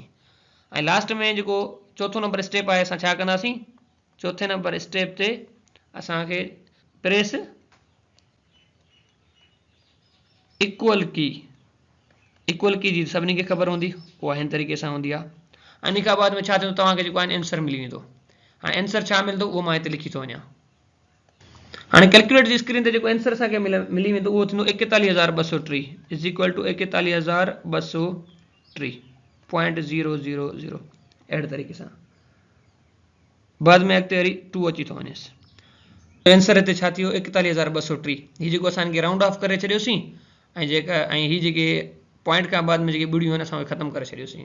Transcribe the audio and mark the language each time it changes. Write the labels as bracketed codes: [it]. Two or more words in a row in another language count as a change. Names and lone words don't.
[sd] ऐं लास्ट में जेको चोथों नंबर स्टेप आहे असां छा कंदासीं चौथे नंबर स्टेप ते असांखे [en] press equal key [sd] जी सभिनी खे ख़बर हूंदी उहा हिन तरीक़े सां हूंदी आहे। इन खां बाद में छा थींदो तव्हांखे जेको आहे आंसर मिली वेंदो। हाणे आंसर छा मिलंदो उहो मां हिते लिखी थो वञा। हाणे कैलकुलेटर जी स्क्रीन ते जेको आंसर असांखे मिली वेंदो उहो थींदो 41203 [en] is equal to [sd] 41203.000 अहिड़े तरीक़े सां बाद में अॻिते वरी 2 अची थो वञेसि। आंसर हिते छा थी वियो 41203 हीअ जेको असां हिनखे [en] round off [sd] करे छॾियोसीं ऐं हीअ जेके पॉइंट खां बाद में जेके ॿुड़ियूं आहिनि असां उहे ख़तमु करे छॾियोसीं।